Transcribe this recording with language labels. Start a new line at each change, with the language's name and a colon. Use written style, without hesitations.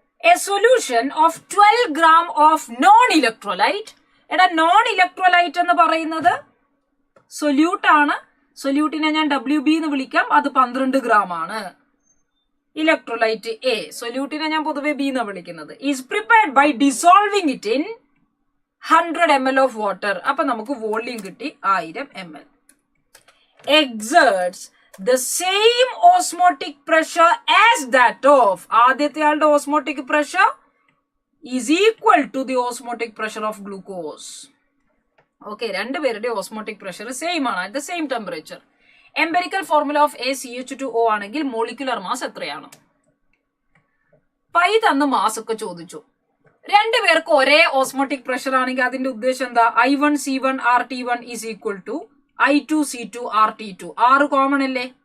English: A solution of 12 gram of non-electrolyte.
Malayalam: എടാ, non electrolyte എന്ന് പറയുന്നത് സൊല്യൂട്ട് ആണ്. സൊല്യൂട്ടിനെ ഞാൻ WB എന്ന് വിളിക്കാം. അത് 12 ഗ്രാം ആണ്. ഇലക്ട്രോലൈറ്റ് A, സൊല്യൂട്ടിനെ ഞാൻ പൊതുവെ B എന്ന് വിളിക്കുന്നത്.
English: Is prepared by dissolving it in 100 ml of water.
Malayalam: അപ്പൊ നമുക്ക് വോള്യൂം കിട്ടി 1000 ml.
English: Exerts the same osmotic pressure as that of.
Malayalam: ആദ്യത്തെ ആളുടെ
English: Osmotic pressure is equal to the osmotic pressure of glucose.
Malayalam: Okay, രണ്ടുപേരുടെ osmotic pressure same ആണ്,
English: At the same temperature. Empirical formula of ACH2O ആണെങ്കിൽ molecular mass എത്രയാണ്?
Malayalam: Pi തന്ന് mass ഒക്കെ ചോദിച്ചു. രണ്ടുപേർക്ക് ഒരേ ഓസ്മോട്ടിക് പ്രഷർ ആണെങ്കിൽ അതിന്റെ ഉദ്ദേശം എന്താ?
English: I1 C1 RT1 is equal to I2 C2 RT2. 6
Malayalam: common അല്ലേ?